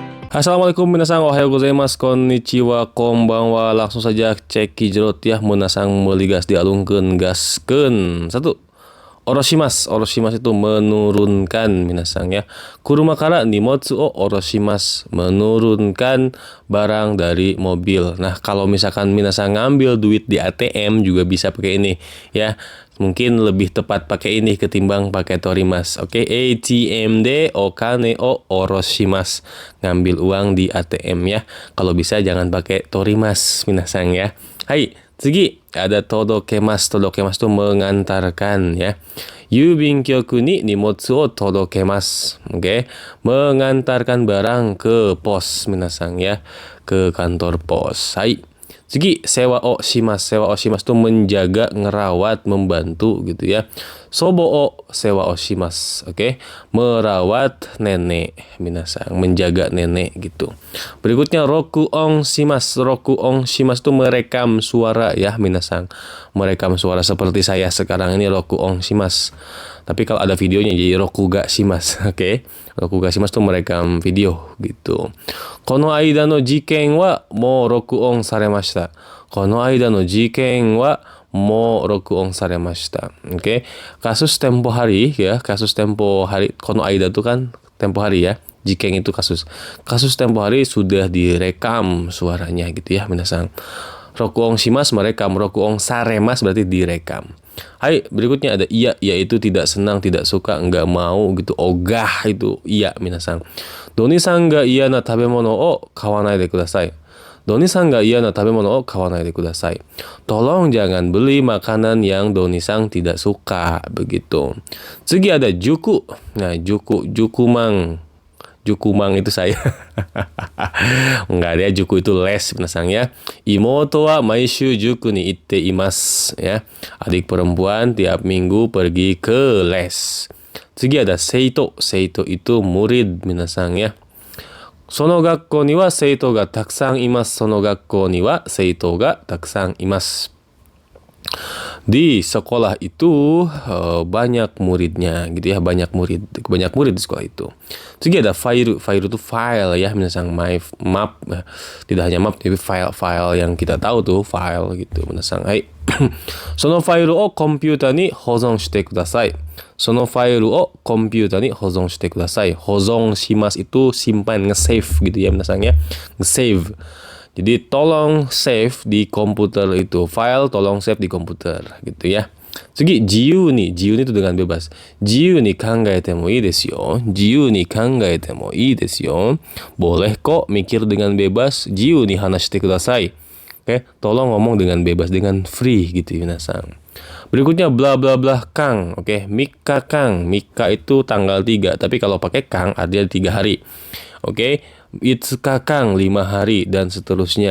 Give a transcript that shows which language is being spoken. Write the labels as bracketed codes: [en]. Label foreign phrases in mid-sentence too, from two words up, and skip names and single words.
[ja] Assalamualaikum みなさん、おはようございます、こんにちは、こんばんは. [id] Langsung saja cek kijrot ya, menasang meligas dialungkeun gaskeun. Satu, oroshimasu. Oroshimasu itu menurunkan minasang ya. [ja] 車から荷物を降ろします, [id] menurunkan barang dari mobil. Nah, kalau misalkan minasang ngambil duit di ATM juga bisa pakai ini ya. Mungkin lebih tepat pakai ini ketimbang pakai torimasu. [ja] Oke, ATMでお金を下ろします. [id] Ngambil uang di ATM ya. Kalau bisa jangan pakai torimasu minasang ya. [ja] はい、次 [id] ada todokemasu. Todokemasu itu mengantarkan ya. [ja] 郵便局に荷物を届けます. [id] Oke, mengantarkan barang ke pos minasang ya. Ke kantor pos. Hai. [ja] 次、世話をします. 世話をします [id] itu menjaga, ngerawat, membantu gitu ya. [ja] 祖母を世話をします. [id] Oke, merawat nenek minasang, menjaga nenek gitu. Berikutnya [ja] 録音します. 録音します [id] itu merekam suara ya minasang. Merekam suara seperti saya sekarang ini [ja] 録音します. [id] Tapi kalau ada videonya jadi [ja] 録画します. [id] Oke. [ja] 録画します [id] itu merekam video gitu. [ja] この間の事件はもう録音されました. この間の事件はもう録音されました. [id] Oke. Kasus tempo hari ya, kasus tempo hari. [ja] この間 [id] itu kan tempo hari ya. Jiken itu kasus. Kasus tempo hari sudah direkam suaranya gitu ya minasang. [ja] 録音します [id] merekam, [ja] 録音されます [id] berarti direkam. Hai, berikutnya ada iya, yaitu tidak senang, tidak suka, enggak mau gitu. Ogah itu iya minasang. [ja] ドニさんが嫌な食べ物を買わないでください. ドニさんが嫌な食べ物を買わないでください. [id] Tolong jangan beli makanan yang Doni-san tidak suka begitu. Tsugi ada juku. Nah, jukumang. Jukumang itu saya. Enggak, dia juku itu les minasang ya. [ja] 妹は毎週塾に行っています ya. [id] Adik perempuan tiap minggu pergi ke les. Tsugi ada seito. Seito itu murid minasang ya. [ja] その学校には生徒がたくさんいます. その学校には生徒がたくさんいます. [id] Di sekolah itu banyak muridnya gitu ya, banyak murid di sekolah itu. Terus ada file itu file ya, minasang map, tidak hanya map tapi file yang kita tahu tuh file gitu minasang. [ja] はい。そのファイルをコンピューターに保存してください. そのファイルをコンピューターに保存してください. 保存します [id] itu simpan, nge-save gitu ya minasang ya. Nge-save. Jadi tolong save di komputer itu. File tolong save di komputer gitu ya. [ja] 次、自由に [id] itu dengan bebas. [ja] 自由に考えてもいいですよ. 自由に考えてもいいですよ. [id] Boleh kok mikir dengan bebas. [ja] 自由に話してください. [id] Oke, tolong ngomong dengan bebas, dengan free gitu minasang. Berikutnya bla bla bla kang. Oke, [ja] 三日間. [id] Mika itu tanggal 3, tapi kalau pakai kang artinya 3 hari. Oke, [ja] 五日間 [id] 5 hari dan seterusnya.